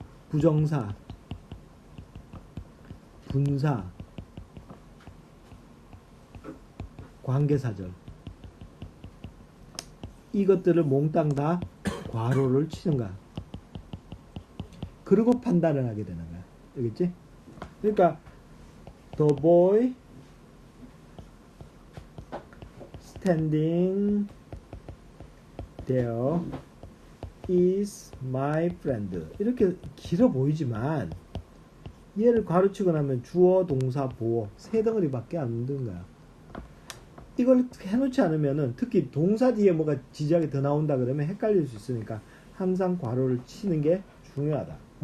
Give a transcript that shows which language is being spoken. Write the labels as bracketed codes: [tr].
[ko] 부정사, 분사, 관계사절, 이것들을 몽땅 다 괄호를 치는 거야. 그리고 판단을 하게 되는 거야. 알겠지? 그러니까 [en] the boy standing there is my friend. [ko] 이렇게 길어 보이지만 얘를 괄호치고 나면 주어, 동사, 보어 세 덩어리밖에 안 되는 거야. 이걸 해놓지 않으면은, 특히 동사 뒤에 뭐가 지지하게 더 나온다 그러면 헷갈릴 수 있으니까 항상 괄호를 치는 게 중요하다.